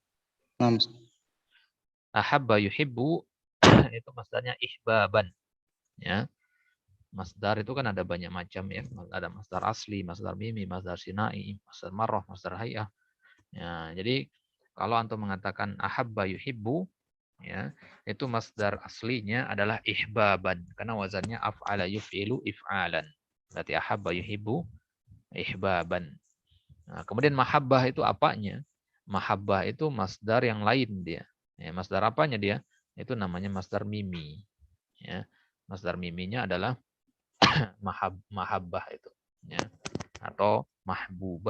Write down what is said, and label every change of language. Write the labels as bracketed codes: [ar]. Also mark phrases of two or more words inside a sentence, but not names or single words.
[ar] Ahabba yuhibbu [id] itu masdarnya ihbaban. Ya. Masdar itu kan ada banyak macam ya. Ada masdar asli, masdar mimi, masdar sinai, masdar marrah, masdar hayah. Ya, jadi kalau antum mengatakan [ar] ahabba yuhibbu, [id] ya, itu masdar aslinya adalah ihbaban karena wazannya [ar] af'ala yuf'ilu if'alan. [id] Berarti [ar] ahabba yuhibbu ihbaban. [id] Nah, kemudian mahabbah itu apanya? Mahabbah itu masdar yang lain dia. Ya, masdar apanya dia? Itu namanya masdar mimi. Ya, masdar miminya adalah mahabbah itu. Ya, atau mahbubah.